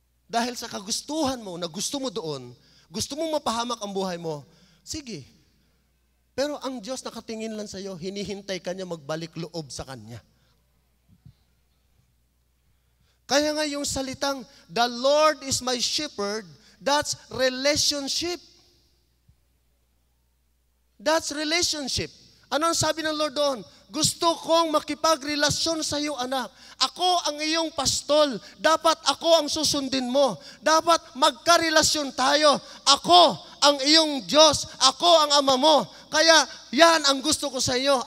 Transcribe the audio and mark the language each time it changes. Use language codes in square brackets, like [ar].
[tl] Dahil sa kagustuhan mo, na gusto mo doon, gusto mong mapahamak ang buhay mo, sige. Pero ang Diyos nakatingin lang sa iyo, hinihintay ka niya magbalik loob sa Kanya. Kaya nga yung salitang, [en] the Lord is my shepherd, that's relationship. That's relationship. [tl] Ano ang sabi ng Lord doon? Gusto kong makipagrelasyon sa iyo, anak. Ako ang iyong pastol. Dapat ako ang susundin mo. Dapat magkarelasyon tayo. Ako ang iyong Diyos. Ako ang ama mo. Kaya yan ang gusto ko sa iyo.